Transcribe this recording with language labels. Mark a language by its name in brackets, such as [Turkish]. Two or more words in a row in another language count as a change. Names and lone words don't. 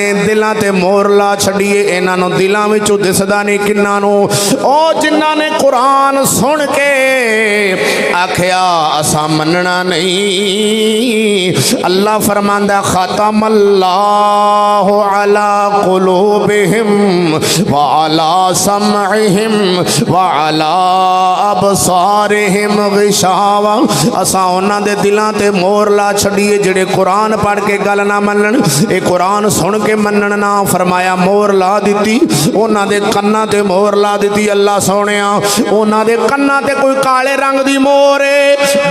[Punjabi] ਦਿਲਾਂ ਤੇ ਮੋਹਰ ਲਾ ਛੱਡੀਏ ਇਨ੍ਹਾਂ ਨੂੰ ਦਿਲਾਂ ਵਿਚੋਂ ਦਿਸਦਾ ਨਹੀਂ ਕਿਨ੍ਹਾਂ ਨੂੰ ਓ ਜਿਨ੍ਹਾਂ ਨੇ ਕੁਰਾਨ ਸੁਣ ਕੇ ਆਖਿਆ ਅਸਾਂ ਮੰਨਣਾ ਨਹੀਂ। ਅੱਲਾਹ ਫ਼ਰਮਾਂਦਾ [Arabic] ختم الله على قلوبهم وعلى سمعهم وعلى أبصارهم غشاوة. [Punjabi] ਅਸਾਂ ਉਨ੍ਹਾਂ ਦੇ ਦਿਲਾਂ ਤੇ ਮੋਹਰ ਲਾ ਛੱਡੀਏ ਜਿਹੜੇ ਕੁਰਾਨ ਪੜ੍ਹ ਕੇ ਗੱਲ ਨਾ ਮੰਨਣ। ਇਹ ਕੁਰਾਨ ਸੁਣ ਕੇ ਮੰਨਣ ਨਾ ਫ਼ਰਮਾਇਆ ਮੋਹਰ ਲਾ ਦਿੱਤੀ। ਉਨ੍ਹਾਂ ਦੇ ਕੰਨਾਂ ਤੇ ਮੋਹਰ ਲਾ ਦਿੱਤੀ। ਅੱਲਾਹ ਸੋਹਣਿਆ ਉਨ੍ਹਾਂ ਦੇ ਕੰਨਾਂ ਤੇ ਕੋਈ ਕਾਲੇ ਰੰਗ ਦੀ ਮੋਹਰ ਹੈ।